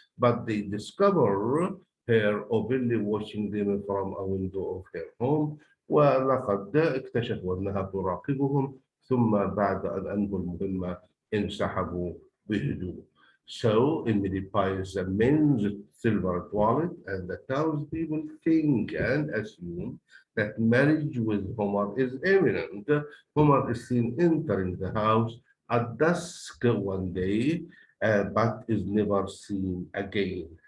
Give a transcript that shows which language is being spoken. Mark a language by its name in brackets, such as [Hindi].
[English] But they discover her openly watching them from a window of her home. [Arabic] ولقد اكتشفوا أنها تراقبهم ثم بعد أن أنهوا المهمة انسحبوا بهدوء. [English] So Emily buys a men's silver toilet and the townspeople think and assume that marriage with Homer is imminent. Homer is seen entering the house at dusk one day, but is never seen again.